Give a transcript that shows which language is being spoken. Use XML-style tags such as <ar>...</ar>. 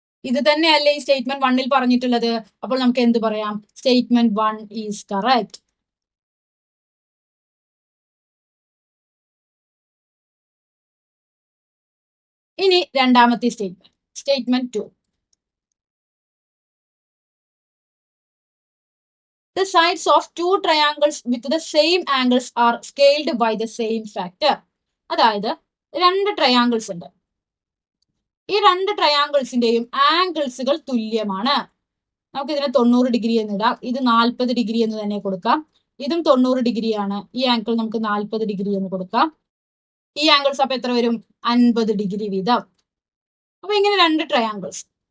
<ml>ഇത് തന്നെയല്ലേ ഈ സ്റ്റേറ്റ്മെന്റ് 1 പറഞ്ഞിട്ടുള്ളത്? അപ്പോൾ നമുക്ക് എന്ത് പറയാം?</ml> <en>Statement 1 is correct.</en> <ml>ഇനി രണ്ടാമത്തെ statement, statement 2.</ml> <en>The sides of two triangles with the same angles are scaled by the same factor.</en> <ml>അതായത് രണ്ട് ട്രയാങ്കിൾസ് ഉണ്ട്. ഈ രണ്ട് ട്രയാങ്കിൾസിന്റെയും ആംഗിൾസുകൾ തുല്യമാണ്. നമുക്ക് ഇതിനെ 90 ഡിഗ്രി എന്ന് ഇടാം. ഇത് 40 ഡിഗ്രി എന്ന് തന്നെ കൊടുക്കാം. ഇതും 90 ഡിഗ്രിയാണ്. ഈ ആംഗിൾ നമുക്ക് 40 ഡിഗ്രി എന്ന് കൊടുക്കാം. ഈ ആംഗിൾസ് അപ്പൊ എത്ര വരും? 50 ഡിഗ്രി വീതം. അപ്പൊ ഇങ്ങനെ രണ്ട് ട്രയാങ്കിൾസ്.</ml>